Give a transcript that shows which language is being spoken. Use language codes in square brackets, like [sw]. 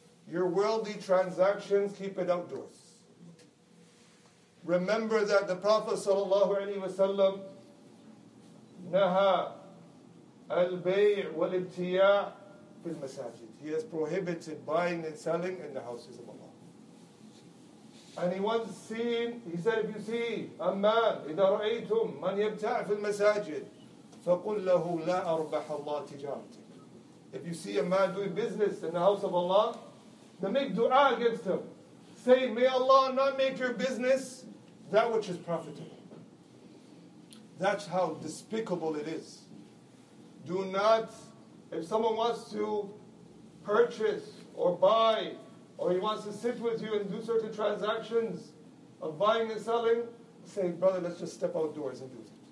[en] Your worldly transactions, keep it outdoors. Remember that the Prophet ﷺ [ar] Naha al-bay' wal-ibtiya' fil masajid. [en] He has prohibited buying and selling in the houses of Allah. And he said, if you see a man, [ar] إِذَا رَأَيْتُمْ مَنْ يَبْتَعْ فِي الْمَسَاجِدِ فَقُلْ لَهُ لَا أَرْبَحَ اللَّهِ تِجَارَتِكَ. [en] If you see a man doing business in the house of Allah, then make dua against him. Say, may Allah not make your business that which is profitable. That's how despicable it is. Do not, if someone wants to purchase or buy, or he wants to sit with you and do certain transactions of buying and selling, say, brother, let's just step outdoors and do it.